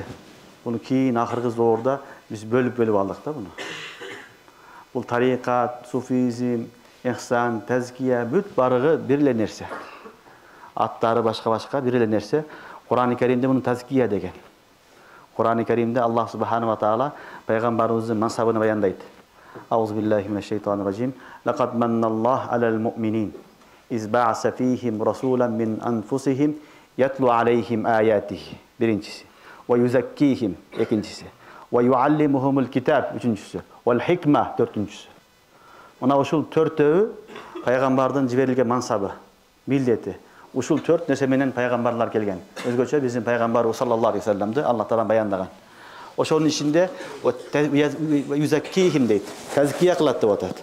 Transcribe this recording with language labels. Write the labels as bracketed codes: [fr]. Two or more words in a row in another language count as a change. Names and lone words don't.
[ky] Буну кийин акыркы зорда биз бөлүп алдык да буну. Бул тарикат, суфизм, ихсан, тазкия бүт барыгы бир эле нерсе. Аттары башка бир эле нерсе. Кур'ан-ы Каримде муну тазкия деген. Кур'ан-ы Каримде Аллах [ar] سبحانه وتعالى [ky] пайгамбарыбыздын мансабын баяндайт. [ar] أعوذ بالله من الشيطان الرجيم. لقد منّ الله على المؤمنين إذ بعث فيهم رسولا من أنفسهم يتلو عليهم آياته. Биринчиси. ويزكيهم. Экинчиси. ويعلمهم الكتاب. Үчүнчүсү. والحكمة. [ky] Төртүнчүсү. Мына ушул төртөө пайгамбардын жиберилген мансабы, милдети. Ушул төрт нерсе менен пайгамбарлар келген. Өзгөчө биздин пайгамбарыбыз [ar] صلى الله عليه وسلم [ky] Аллах таала баяндаган. Ошонун ичинде юзаккихим дейт. Тазкия кылат деп атат.